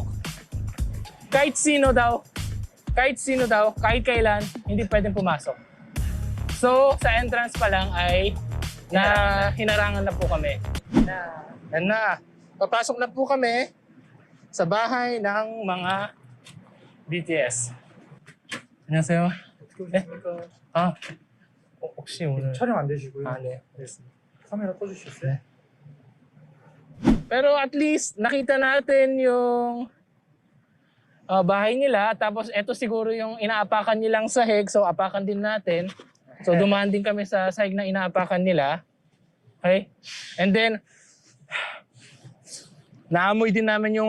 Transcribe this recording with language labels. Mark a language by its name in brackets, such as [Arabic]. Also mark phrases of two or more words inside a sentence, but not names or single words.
[Filipino] Kahit sino daw, kahit kailan, hindi pwedeng pumasok. So, sa entrance pa lang ay hinarangan na po kami. Yan na. Papasok na po kami sa bahay ng mga BTS. [Korean] 안녕하세요. 네? 혹시 오늘 촬영 안 되시고요. 네. 알겠습니다. 카메라 꺼주셨어요? [Filipino] Pero at least nakita natin yung bahay nila. Tapos ito siguro yung inaapakan nilang sahig. So apakan din natin. So dumaan din kami sa sahig na inaapakan nila. Okay? And then, naamoy din namin yung